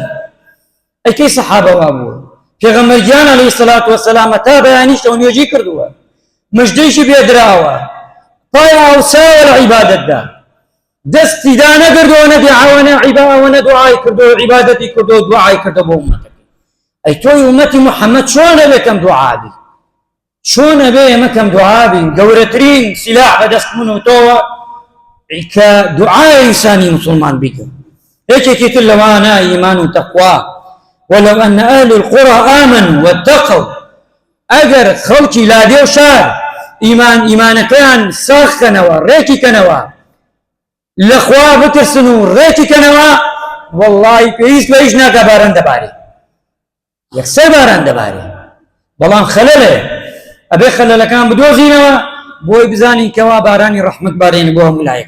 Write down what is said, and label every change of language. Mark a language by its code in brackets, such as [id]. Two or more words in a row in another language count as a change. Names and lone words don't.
[ckb] ئەیکەی سەحابە وا بووە، پێغەمبەرگیان [ar] عەلەیهی سەڵات وەسەلام [ckb] تا بەیانیشتەوە نوێژی کردووە، مژدەیشی پێدراوە، پای ئاوساوە لە عیبادەتدا، دەستی دا نەگردەوە نەدعاوە نە دوعای کردەوە عیبادەتی کردەوە دوعای کردە بۆ ئومەتەکەی. ئەی تۆی ئومەتی محەممەد چۆن ئەبێ کەم دوعابی؟ چۆن ئەبێ ئێمە کەم دوعابین؟ گەورەترین سیلاح بەدەست من و تۆوە کە دوعای ئینسانی مسلمان بیکەن. یەکێکی تر لەوانە ئیمان و تەقوا، [ar] ولو أن أهل القرى آمنوا واتقوا، [ckb] ئەگەر خەڵکی لادێ و شار ئیمانەکەیان ساخکەنەوە ڕێکی کەنەوە لەخوا بترسن و ڕێکی کەنەوە، وەڵڵی پێویست بە هیچ ناکە باران دەبارێ، یەکسەر باران دەبارێ، بەڵام خەلەلێ ئەبێ خەلەلەکان بدۆزینەوە بۆی بزانین کەوا بارانی ڕەحمەت بارێنە بۆ هەموو لایەک.